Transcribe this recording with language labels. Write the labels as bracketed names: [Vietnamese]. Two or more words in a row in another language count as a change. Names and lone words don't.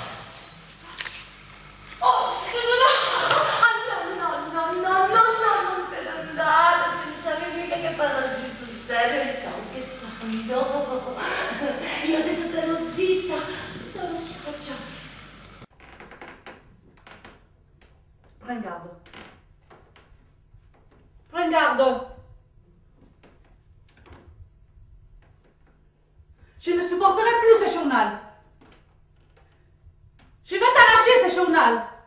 [Italian] Oh, no, non te ne andare, pensavi mica che parlassi sul serio, stavo scherzando. Io adesso starò zitta, non si faccia. [French] Prends garde. Prends garde. Je ne supporterai plus ce journal. Je vais t'arracher ce journal.